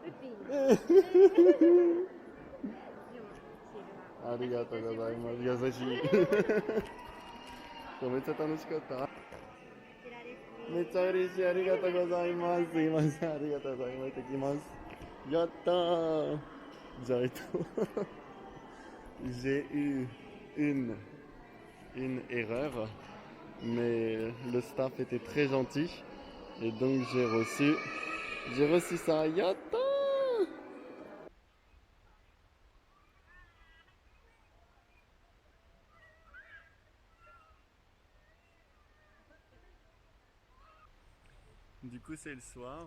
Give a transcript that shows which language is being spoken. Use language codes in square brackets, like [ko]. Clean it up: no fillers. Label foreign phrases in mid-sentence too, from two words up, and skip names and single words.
[ja] ありがとうございます。優しい。めっちゃ楽しかった。めっちゃ嬉しい、ありがとうございます。すいません、ありがとうございます。行ってきます。やったー。 [fr] じゃあ、j'ai eu une erreur, mais le staff était très gentil et donc j'ai reçu ça. Yatta! Du coup, c'est le soir.